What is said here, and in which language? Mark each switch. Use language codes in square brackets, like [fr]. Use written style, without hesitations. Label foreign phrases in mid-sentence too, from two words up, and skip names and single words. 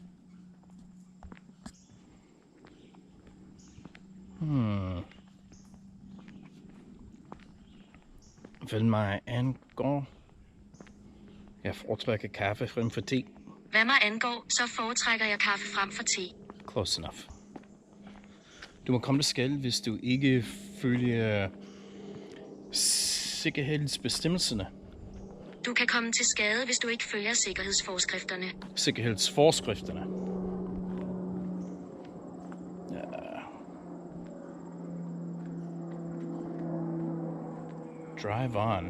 [da] Hvad mig angår, jeg foretrækker kaffe frem for te. Hvad mig angår, så foretrækker jeg kaffe frem for te. [en] Close enough. [da] Du må komme til skade, hvis du ikke følger sikkerhedsbestemmelserne. Du kan komme til skade, hvis du ikke følger sikkerhedsforskrifterne. Sikkerhedsforskrifterne. Ja. [en] Drive on.